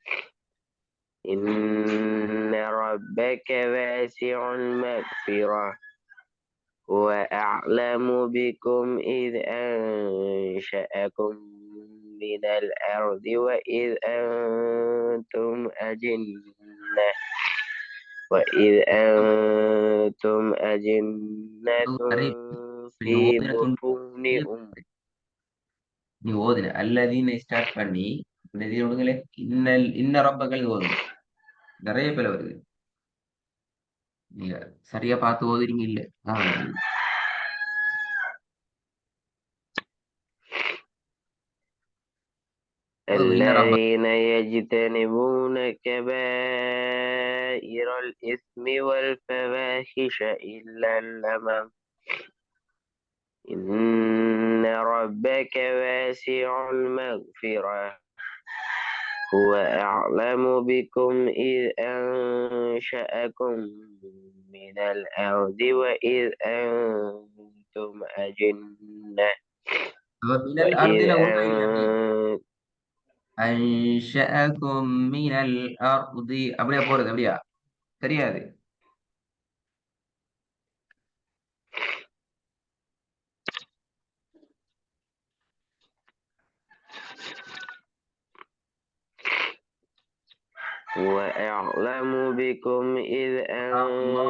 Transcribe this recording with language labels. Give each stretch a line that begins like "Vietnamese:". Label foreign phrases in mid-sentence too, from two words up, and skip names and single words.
Arabic: إن ربك واسع المغفرة وأعلم بكم إذ أنشأكم من الأرض وإذ أنتم أجنة في
Tamil: ஓதின துண்டு
Arabic: بطون
Tamil: நீ ஓதுன அல்லதீன ஸ்டார்ட் பண்ணி இந்த இது விடுங்களே
Arabic: إن إن ربك
Tamil: ஓதுங்க நிறைய பேர் வருது நீங்க சரியா பார்த்து ஓதுறீங்க இல்ல அதான் வருது ஓதுங்க
Arabic: إن رب الذين يجتنبون كبائر الإثم والفواحش إلا اللمم إن ربك واسع المغفرة هو أعلم بكم إذ أنشأكم من الأرض وإذ أنتم أجنة மினல் وإذ
Tamil: அர்தில ஒன்றும் இல்லை
Arabic: أنشأكم من الأرض
Tamil: அப்படியே போறது அப்படியா தெரியாது
Arabic: هو أعلم بكم إذ அல்லாஹ்